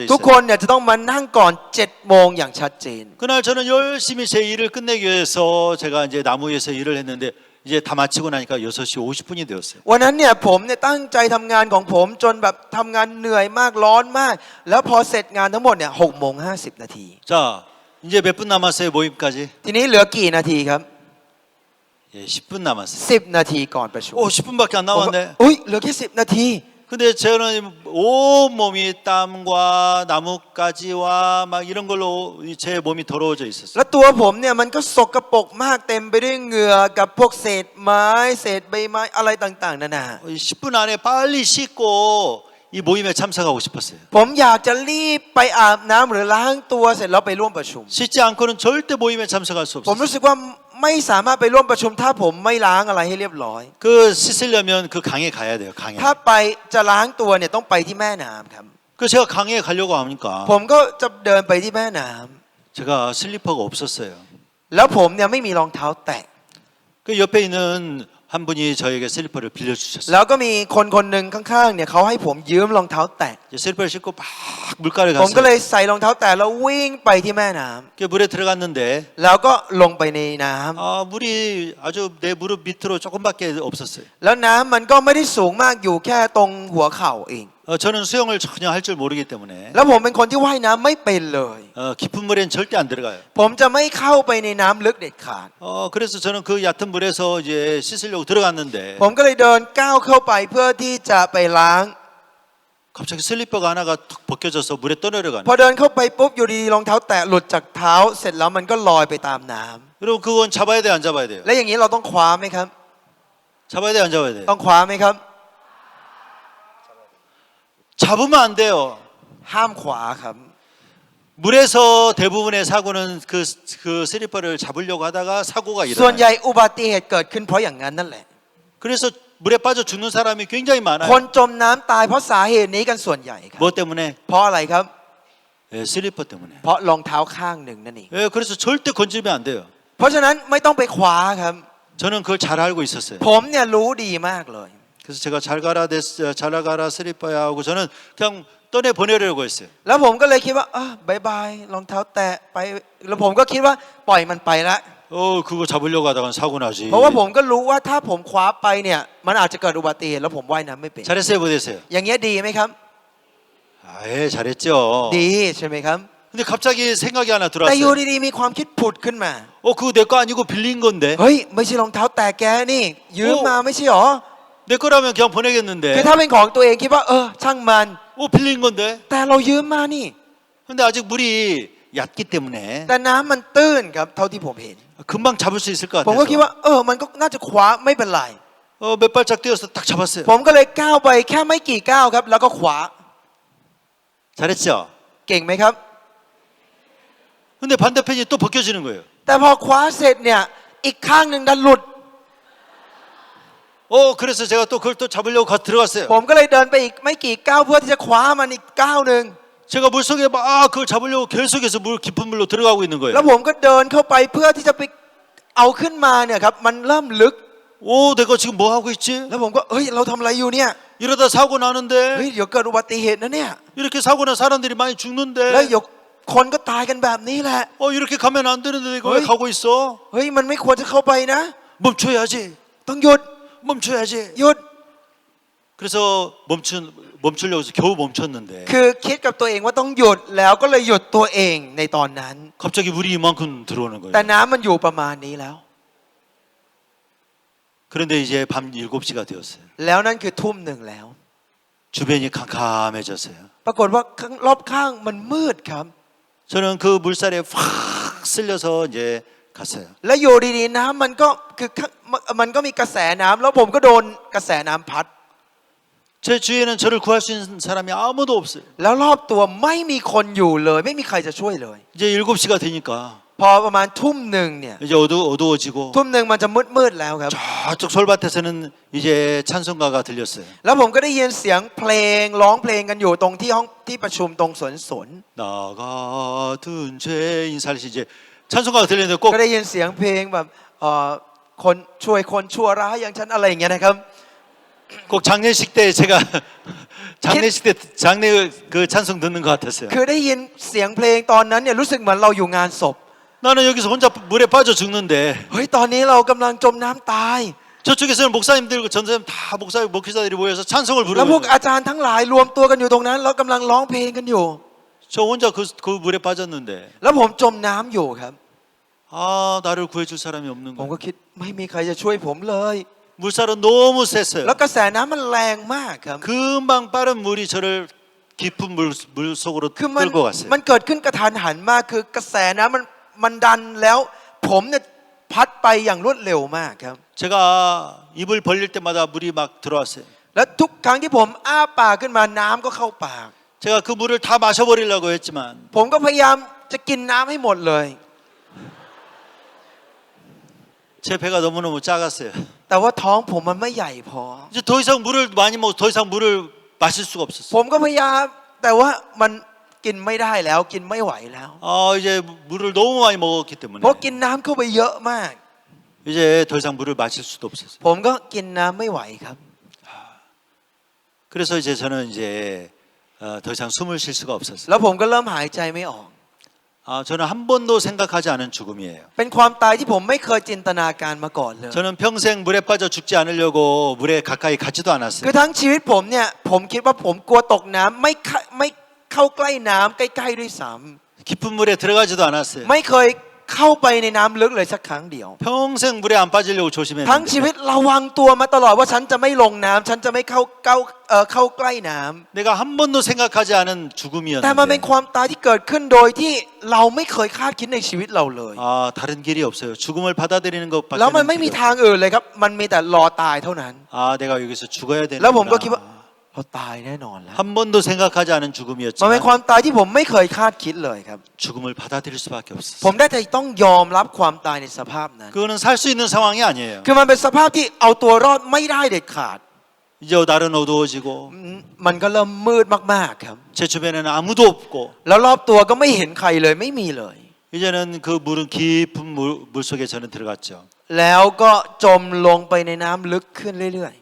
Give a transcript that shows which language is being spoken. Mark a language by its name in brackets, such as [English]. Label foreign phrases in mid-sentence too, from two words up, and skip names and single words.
[Thai] ทุก [Korean] 있어요. [Thai] คนเนี่ยจะต้องมานั่งก่อน7 โมงอย่างชัดเจน [Korean] 그날 저는 열심히 제 일을 끝내기 위해서 제가 이제 나무 위에서 일을 했는데 이제 다 마치고 나니까 6시 50분이 되었어요. [Thai] วันนั้นเนี่ยผมเนี่ยตั้งใจทำงานของผมจนแบบทำงานเหนื่อยมากร้อนมาก แล้วพอเสร็จงานทั้งหมดเนี่ย6:50 [Korean] 자, 이제 몇 분 남았어요, 모임까지? [Thai] ทีนี้เหลือกี่นาทีครับ [Korean] 예, 10분 남았어요. [Thai] 10 นาทีก่อนประชุม [Korean] 오, 10분밖에 안 [Thai] ผมก็ [Korean] 남았네. [Thai] อุ้ยเหลือแค่10 นาที [Korean] 근데 저는 온 몸이 땀과 나뭇가지와 막 이런 걸로 제 몸이 더러워져 있었어요. [Thai] แล้วตัวผมเนี่ยมันก็สกปรกมากเต็มไปด้วยเหงื่อกับพวกเศษไม้เศษใบไม้อะไรต่างๆนานา [Korean] 10분 안에 빨리 씻고 이 모임에 참석하고 싶었어요. [Thai] ผมอยากจะรีบไปอาบน้ำหรือล้างตัวเสร็จแล้วไปร่วมประชุม [Korean] 씻지 않고는 절대 모임에 참석할 수 [Thai] ผม [Korean] 없어요. [Thai] รู้สึกว่าไม่สามารถไปร่วมประชุมถ้าผมไม่ล้างอะไรให้เรียบร้อย [Korean] 그 씻으려면 그 강에 가야 돼요. 강에. [Thai] ถ้าไปจะล้างตัวเนี่ยต้องไปที่แม่น้ำครับ [Korean] 그 제가 강에 가려고 하니까 [Thai] ผมก็จะเดินไปที่แม่น้ำ [Korean] 제가 슬리퍼가 없었어요. [Thai] แล้วผมเนี่ยไม่มีรองเท้าแตะ [Korean] 그 옆에 있는 한 분이 저에게 슬리퍼를 빌려주셨어요. [Thai] แล้วก็มีคนคนหนึ่งข้างๆเนี่ยเขาให้ผมยืมรองเท้าแตะ [Korean] 이제 슬리퍼를 신고 막 물가를 [Thai] ผมก็เล [Korean] 갔어요. [Thai] ยใส่รองเท้าแตะแล้ววิ่งไปที่แม่น้ำ [Korean] 그 물에 들어갔는데 [Thai] แล้วก็ลงไปในน้ำ [Korean] 물이 아주 내 무릎 밑으로 조금밖에 없었어요. [Thai] แล้วน้ำมันก็ไม่ได้สูงมากอยู่แค่ตรงหัวเข่าเอง [Korean] 저는 수영을 전혀 할 줄 모르기 때문에 [Thai] แล้วผมเป็นคนที่ว่ายน้ำไม่เป็นเลย [Korean] 깊은 물엔 절대 안 들어가요. [Thai] ผมจะไม่เข้าไปในน้ำลึกเด็ดขาด [Korean] 그래서 저는 그 얕은 물에서 이제 씻으려고 들어갔는데 [Thai] ผมก็เลยเดินก้าวเข้าไปเพื่อที่จะไปล้าง [Korean] 갑자기 슬리퍼가 하나가 툭 벗겨져서 물에 떠내려가는 [Thai] พอเดินเข้าไปปุ๊บอยู่ดีๆรองเท้าแตะหลุดจากเท้าเสร็จแล้วมันก็ลอยไปตามน้ำ [Korean] 여러분 그건 잡아야 돼요 안 잡아야 돼요? [Thai] และอย่างนี้เราต้องคว้าไหมครับ [Korean] 잡아야 돼요 안 잡아야 돼요? [Thai] ต้องคว้าไหมครับ [Korean] 잡으면 안 돼요. [Thai] ห้ามขวาครับ [Korean] 물에서 대부분의 사고는 그 슬리퍼를 잡으려고 하다가 사고가 [Thai] ส่วนใหญ่ [Korean] 일어나요. [Thai] อุบัติเหตุเกิดขึ้นเพราะอย่างนั้นนั่นแหละ [Korean] 그래서 물에 빠져 죽는 사람이 굉장히 [Thai] คน [Korean] 많아요. [Thai] จมน้ำตายเพราะสาเหตุนี้กันส่วนใหญ่ครับ [Korean] 뭐 때문에? [Thai] เพราะอะไรครับ [Korean] 슬리퍼 때문에. [Thai] เพราะรองเท้าข้างหนึ่งนั่นเอง [Korean] 그래서 절대 건지면 안 돼요. [Thai] เพราะฉะนั้นไม่ต้องไปคว้าครับ [Korean] 저는 그걸 잘 알고 있었어요. [Thai] ผมเนี่ยรู้ดีมากเลย [Korean] 그래서 제가 잘 가라 슬리퍼야 하고 저는 그냥 떠내 보내려고 했어요. [Thai] แล้วผมก็เลยคิดว่าบายบายรองเท้าแตะไปแล้วผมก็คิดว่าปล่อยมันไปละ [Korean] 그거 잡으려고 하다가 사고 나지. [Thai] เพราะว่าผมก็รู้ว่าถ้าผมคว้าไปเนี่ยมันอาจจะเกิดอุบัติเหตุแล้วผมว่ายน้ำไม่เป็น [Korean] 잘했어요 못했어요? [Thai] อย่างเงี้ยดีไหมครับ [Korean] 잘했죠. [Thai] ดีใช่ไหมครับ [Korean] 근데 갑자기 생각이 하나 [Thai] แต่อยู่ [Korean] 들어왔어요. [Thai] ดีๆมีความคิดผุดขึ้นมา [Korean] 그거 내 거 아니고 빌린 건데. [Thai] เฮ้ยไม่ใช่รองเท้าแตะแกนี่ยืมมาไม่ใช่หรอ [Korean] 내 거라면 그냥 [Thai] คือ [Korean] 보내겠는데. [Thai] ถ้าเป็นของตัวเองคิดว่าช่างมัน [Korean] 빌린 건데. [Thai] แต่เรายืมมานี่ [Korean] 근데 아직 물이 얕기 때문에 [Thai] แต่น้ำมันตื้นครับเท่าที่ผมเห็น [Korean] 금방 잡을 수 있을 것 [Thai] ผมก็คิดว่า [Korean] 같아서 [Thai] มันก็น่าจะคว้าไม่เป็นไร [Korean] 몇 발짝 뛰어서 딱 잡았어요. [Thai] ผมก็เลยก้าวไปแค่ไม่กี่ก้าวครับ แล้วก็ขวา [Korean] 잘했죠. [Thai] เก่งไหมครับ [Korean] 근데 반대편이 또 벗겨지는 거예요. [Thai] แต่พอคว้าเสร็จเนี่ยอีกข้างหนึ่งดันหลุด [Korean] 그래서 제가 또 그걸 또 잡으려고 들어갔어요. [Thai] ผมก็เลยเดินไปอีกไม่กี่ก้าวเพื่อที่จะคว้ามันอีกก้าวหนึ่ง [Korean] 제가 물속에 막 그걸 잡으려고 계속해서 깊은 물로 들어가고 있는 [Thai] แล้ว [Korean] 거예요. [Thai] ผมก็เดินเข้าไปเพื่อที่จะไปเอาขึ้นมาเนี่ยครับมันเริ่มลึก [Korean] 오, 내가 지금 뭐 하고 있지? [Thai] แล้วผมก็เฮ้ยเราทำอะไรอยู่เนี่ย [Korean] 이러다 사고 [Thai] เฮ้ย [Korean] 나는데 [Thai] เดี๋ยวเกิดอุบัติเหตุนะเนี่ย [Korean] 이렇게 사고 난 사람들이 많이 [Thai] แล้ว [Korean] 죽는데 [Thai] เดี๋ยวคนก็ตายกันแบบนี้แหละ [Korean] 이렇게 가면 안 되는데 내가 왜 어이. 가고 있어? [Thai] เฮ้ยมันไม่ควรจะเข้าไปนะ [Korean] 멈춰야지. [Thai] ต้องหยุด [Korean] 멈춰야지. [Thai] หยุด [Korean] 그래서 멈추려고 해서 겨우 멈췄는데 [Thai] คือคิดกับตัวเองว่าต้องหยุดแล้วก็เลยหยุดตัวเองในตอนนั้น [Korean] 갑자기 물이 이만큼 들어오는 [Thai] แต่ [Korean] 거예요. [Thai] น้ำมันอยู่ประมาณนี้แล้ว [Korean] 그런데 이제 밤 7시가 되었어요. [Thai] แล้วนั่นคือทุ่มหนึ่งแล้ว [Korean] 주변이 캄캄해졌어요. [Thai] ปรากฏว่าข้างรอบข้างมันมืดครับ [Korean] 저는 그 물살에 확 쓸려서 이제 갔어요. [Thai] แล้วอยู่ดีๆน้ำมันก็คือมันก็มีกระแสน้ำแล้วผมก็โดนกระแสน้ำพัด [Korean] 제 주위에는 저를 구할 수 있는 사람이 아무도 없어요. [Thai] แล้วรอบตัวไม่มีคนอยู่เลย ไม่มีใครจะช่วยเลย [Korean] 이제 7시가 되니까 [Thai] พอประมาณทุ่มหนึ่งเนี่ย [Korean] 이제 어두워지고 [Thai] ทุ่มหนึ่งมันจะมืดๆแล้วครับ [Korean] 저쪽 솔밭에서는 이제 찬송가가 들렸어요. [Thai] แล้วผมก็ได้ยินเสียงเพลงร้องเพลงกันอยู่ตรงที่ห้องที่ประชุมตรงสวนสน [Korean] 나 같은 죄인 살시 이제 찬송가가 들리는데 꼭 [Thai] ก็ได้ยินเสียงเพลงแบบคนช่วยคนชั่วร้ายอย่างฉันอะไรอย่างเงี้ยนะครับ [Korean] 꼭 장례식 때 제가 장례식 때 장례 그 찬송 듣는 것 같았어요. [Thai] คือได้ยินเสียงเพลงตอนนั้นเนี่ยรู้สึกเหมือนเราอยู่งานศพ [Korean] 나는 여기서 혼자 물에 빠져 죽는데 [Thai] เฮ้ยตอนนี้เรากำลังจมน้ำตาย [Korean] 저쪽에서는 목사님들과 전사님 다 목사 목회자들이 모여서 찬송을 [Thai] แล้วพวก [Korean] 부르고 [Thai] อาจารย์ทั้งหลายรวมตัวกันอยู่ตรงนั้นแล้วกำลังร้องเพลงกันอยู่ [Korean] 저 혼자 그 물에 빠졌는데 [Thai] แล้วผมจมน้ำอยู่ครับ [Korean] 아 나를 구해줄 사람이 없는 [Thai] ผมก็ [Korean] 거예요. [Thai] คิดไม่มีใครจะช่วยผมเลย [Korean] 물살은 너무 [Thai] แล้ว [Korean] 셌어요. [Thai] กระแสน้ำมันแรงมากครับ [Korean] 금방 빠른 물이 저를 깊은 물 속으로 [Thai] คือมัน [Korean] 끌고 갔어요. [Thai] มันเกิดขึ้นกระทันหันมากคือกระแสน้ำมันดันแล้วผมเนี่ยพัดไปอย่างรวดเร็วมากครับ [Korean] 제가 입을 벌릴 때마다 물이 막 들어왔어요. [Thai] แล้วทุกครั้งที่ผมอ้าปากขึ้นมาน้ำก็เข้าปาก [Korean] 제가 그 물을 다 마셔버리려고 했지만 [Thai] ผมก็พยายามจะกินน้ำให้หมดเลย [Korean] 제 배가 너무너무 작았어요. [Thai] แต่ว่าท้องผมมันไม่ใหญ่พอ [Korean] 이제 더 이상 물을 많이 먹어 더 이상 물을 마실 수가 [Thai] ผ [Korean] 없었어요. [Thai] มก็พยายามแต่ว่ามันกินไม่ได้แล้วกินไม่ไหวแล้ว [Korean] 이제 물을 너무 많이 먹었기 [Thai] เพ [Korean] 때문에 [Thai] ราะกินน้ำเข้าไปเยอะมาก [Korean] 이제 더 이상 물을 마실 수도 없었어요. [Thai] ผมก็กินน้ำไม่ไหวครับ [Korean] 그래서 이제 저는 이제 더 이상 숨을 쉴 수가 없었어요. [Thai] แล้วผมก็เริ่มหายใจไม่ออก [Korean] 저는 한 번도 생각하지 않은 죽음이에요. [Thai] เป็นความตายที่ผมไม่เคยจินตนาการมาก่อนเลย [Korean] 저는 평생 물에 빠져 죽지 않으려고 물에 가까이 가지도 [Thai] คือ [Korean] 않았어요. [Thai] ทั้งชีวิตผมเนี่ยผมคิดว่าผมกลัวตกน้ำไม่เข้าใกล้น้ำใกล้ๆด้วยซ้ [Korean] 깊은 물에 들어가지도 않았어요. [Thai] ำไม่เคยเข้าไปในน้ำลึกเลยสักครั้งเดียว [Korean] 평생 물에 안 빠지려고 [Thai] ทั้งชีวิ [Korean] 조심했는데 [Thai] ตระวังตัวมาตลอดว่าฉันจะไม่ลงน้ำฉันจะไม่เข้าใกล้น้ำ [Korean] 내가 한 번도 생각하지 않은 [Thai] แต่มันเป็น [Korean] 죽음이었는데 [Thai] ความตายที่เกิดขึ้นโดยที่เราไม่เคยคาดคิดในชีวิตเราเลย [Korean] 다른 길이 없어요. 죽음을 받아들이는 [Thai] แล้วมัน [Korean] 것밖에 [Thai] ไม่มีทางอื่นเลยครับ มันมีแต่รอตายเท่านั้น [Korean] 내가 여기서 죽어야 [Thai] แล้วผมก็คิดว่า [Korean] 되는구나. [Thai] เราตายแน่นอนแล้ว [Korean] 한 번도 생각하지 않은 [Thai] มันเป็น [Korean] 죽음이었지만 [Thai] ความตายที่ผมไม่เคยคาดคิดเลยครับ [Korean] 죽음을 받아들일 수밖에 [Thai] ผม [Korean] 없었어요. [Thai] ได้แต่ต้องยอมรับความตายในสภาพนั้น [Korean] 그거는 살 수 있는 상황이 아니에요. [Thai] คือมันเป็นสภาพที่เอาตัวรอดไม่ได้เด็ดขาด [Korean] 이제 날은 어두워지고 [Thai] มันก็เริ่มมืดมากๆครับ [Korean] 제 주변에는 아무도 없고 [Thai] แล้วรอบตัวก็ไม่เห็นใครเลยไม่มีเลย [Korean] 이제는 그 물은 깊은 물 속에 저는 들어갔죠. [Thai] แล้วก็จมลงไปในน้ำลึกขึ้นเรื่อย